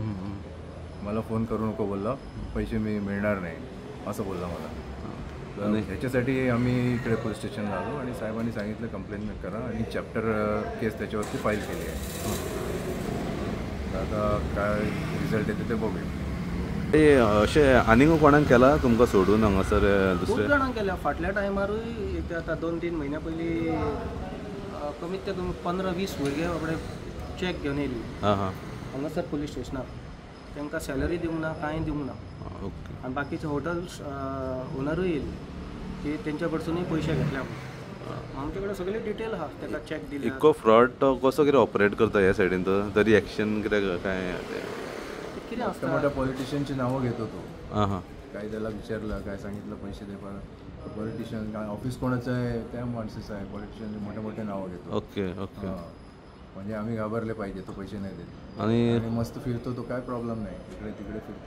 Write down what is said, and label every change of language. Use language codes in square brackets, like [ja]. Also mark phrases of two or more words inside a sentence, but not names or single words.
[mr] मला फोन करू नको बोलला, पैसे मी मिळणार नाही असं बोलला मला. तर ह्याच्यासाठी आम्ही इकडे [en] police station [mr] आलो आणि साहेबांनी सांगितलं कंप्लेंट करा आणि [en] chapter case [mr] त्याच्यावरती फाईल केली आहे. आता काय रिझल्ट येते ते बघूया. [kok] ते अशें आनीक कोणाक केला तुमकां सोडून हांगासर खूब दुसरे? जाणांक केल्या. फाटल्या टायमारूय एक आतां 2-3 म्हयन्या पयलीं कमीत ते कमी 15-20 भुरगे बाबडे चॅक घेवन येयली हांगासर [en] police station. [kok] तांकां सॅलरी दिवंक ना, कांय दिवंक ना. ओके. आनी बाकीचे [en] hotels owner [kok] येयली की तेंच्या कडसूनय पयशे घेतल्या. आमचे कडेन सगळे डिटेल आहा, ताका चॅक दिले. इतको फ्रॉड तो कसो कितें ऑपरेट करता ह्या सायडीन तो? तरी एक्शन कितें काय कितें आसता [mr] मोठ्या पॉलिटिशियनची नावं घेतो तो. हां काही त्याला विचारलं, काय सांगितलं पैसे दे परत. पॉलिटिशियन काय ऑफिस कोणाचं आहे त्या माणसाचं आहे. पॉलिटिशियनचे मोठे मोठे नावं घेतो. ओके ओके. म्हणजे आम्ही घाबरले पाहिजे तो पैसे नाही देत. आणि मस्त फिरतो तो, काय प्रॉब्लेम नाही, इकडे तिकडे फिरतो.